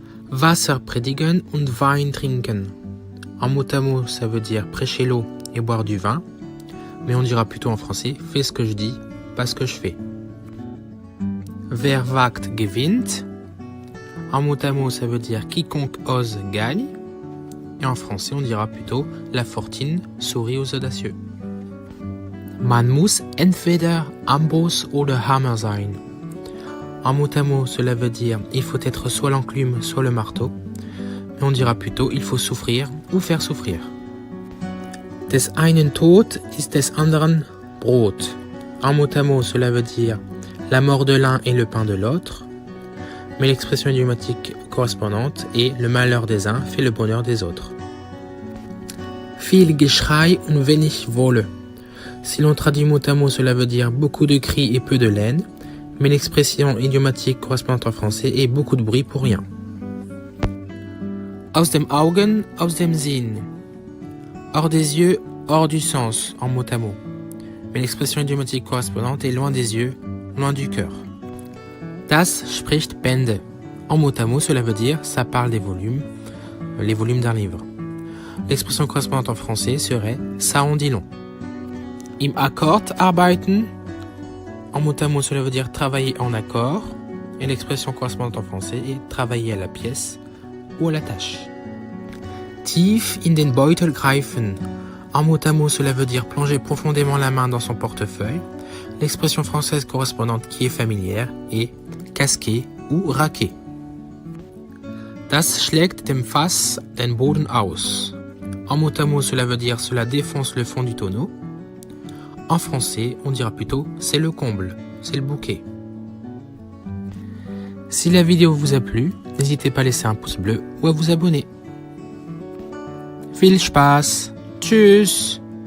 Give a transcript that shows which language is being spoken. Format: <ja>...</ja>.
<de>Wasser predigen und Wein trinken.</de> <fr>En mot à mot, ça veut dire prêcher l'eau et boire du vin, mais on dira plutôt en français « fais ce que je dis, pas ce que je fais ».</fr> <de>Wer wagt gewinnt.</de> <fr>En mot à mot, ça veut dire « quiconque ose gagne ». Et en français, on dira plutôt « la fortune sourit aux audacieux ».</fr> <de>Man muss entweder Amboss oder Hammer sein.</de> <fr>En mot à mot, cela veut dire « il faut être soit l'enclume, soit le marteau ». Mais on dira plutôt « il faut souffrir ou faire souffrir ».</fr> <de>Des einen Tod ist des anderen Brot.</de> <fr>En mot à mot, cela veut dire « la mort de l'un est le pain de l'autre ». Mais l'expression idiomatique correspondante est « le malheur des uns fait le bonheur des autres ».</fr> <de>Viel Geschrei und wenig Wolle.</de> <fr>Si l'on traduit mot à mot, cela veut dire beaucoup de cris et peu de laine, mais l'expression idiomatique correspondante en français est beaucoup de bruit pour rien.</fr> <de>Aus dem Augen, aus dem Sinn.</de> <fr>Hors des yeux, hors du sens, en mot à mot. Mais l'expression idiomatique correspondante est loin des yeux, loin du cœur.</fr> <de>Das spricht Bände.</de> <fr>En mot à mot, cela veut dire ça parle des volumes, les volumes d'un livre. L'expression correspondante en français serait ça en dit long.</fr> <de>Im Akkord arbeiten.</de> <fr>En mot à mot, cela veut dire travailler en accord. Et l'expression correspondante en français est travailler à la pièce ou à la tâche.</fr> <de>Tief in den Beutel greifen.</de> <fr>En mot à mot, cela veut dire plonger profondément la main dans son portefeuille. L'expression française correspondante qui est familière est casquer ou raquer.</fr> <de>Das schlägt dem Fass den Boden aus.</de> <fr>En mot à mot, cela veut dire cela défonce le fond du tonneau. En français, on dira plutôt c'est le comble, c'est le bouquet. Si la vidéo vous a plu, n'hésitez pas à laisser un pouce bleu ou à vous abonner.</fr> <de>Viel Spaß! Tschüss!</de>